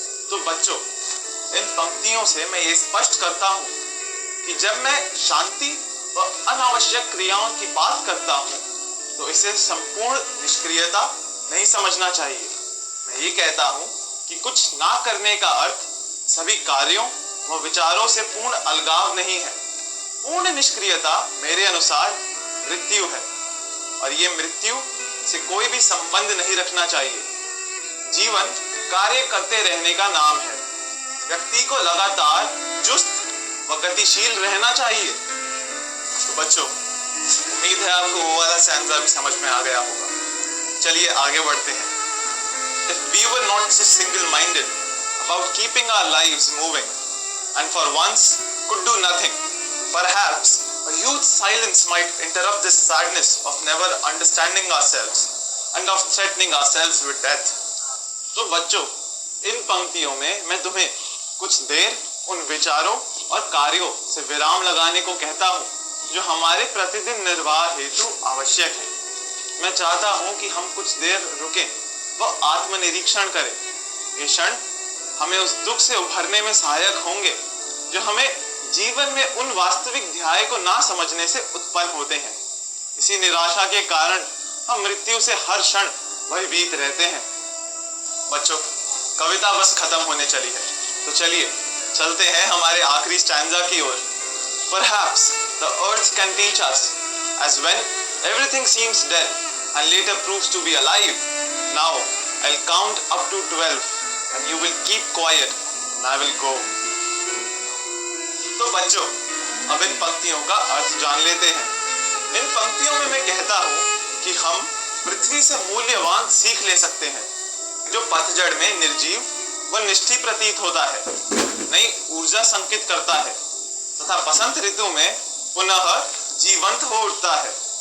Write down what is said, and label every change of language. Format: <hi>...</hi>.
<hi>तो बच्चों, इन पंक्तियों से मैं ये स्पष्ट करता हूँ कि जब मैं शांति व अनावश्यक क्रियाओं की बात करता हूँ, तो इसे संपूर्ण निष्क्रियता नहीं समझना चाहिए। मैं ये कहता हूँ कि कुछ ना करने का अर्थ सभी कार्यों व विचारों से पूर्ण अलगाव नहीं है। पूर्ण निष्क्रियता मेरे अनुसार मृत्यु है, और ये मृत्यु से कोई भी संबंध नहीं रखना चाहिए। जीवन कार्य करते रहने का नाम है। व्यक्ति को लगातार चुस्त व गतिशील रहना चाहिए। तो बच्चों, उम्मीद है आपको वो वाला स्टैंजा भी समझ में आ गया होगा। चलिए आगे बढ़ते हैं।</hi> <en>If we were not so single-minded about keeping our lives moving, and for once could do nothing, perhaps a huge silence might interrupt this sadness of never understanding ourselves and of threatening ourselves with death.</en> <hi>तो बच्चों, इन पंक्तियों में मैं तुम्हें कुछ देर उन विचारों और कार्यों से विराम लगाने को कहता हूँ, जो हमारे प्रतिदिन निर्वाह हेतु आवश्यक है। मैं चाहता हूँ कि हम कुछ देर रुकें व आत्मनिरीक्षण करें। ये क्षण हमें उस दुख से उभरने में सहायक होंगे, जो हमें जीवन में उन वास्तविक ध्याय को ना समझने से उत्पन्न होते हैं। इसी निराशा के कारण हम मृत्यु से हर क्षण भयभीत रहते हैं। बच्चों, कविता बस खत्म होने चली है, तो चलिए चलते हैं हमारे आखिरी स्टैंजा की ओर।</hi> <en>Perhaps the earth can teach us, as when everything seems dead and later proves to be alive. Now I'll count up to 12 and you will keep quiet and I will go.</en> <hi>तो बच्चों, अब इन पंक्तियों का अर्थ जान लेते हैं। इन पंक्तियों में मैं कहता हूँ कि हम पृथ्वी से मूल्यवान सीख ले सकते हैं, जो पतझड़ में निर्जीव व निष्ठिय प्रतीत होता है, नई ऊर्जा संकित करता है तथा बसंत ऋतु में पुनः जीवंत हो उठता है।</hi>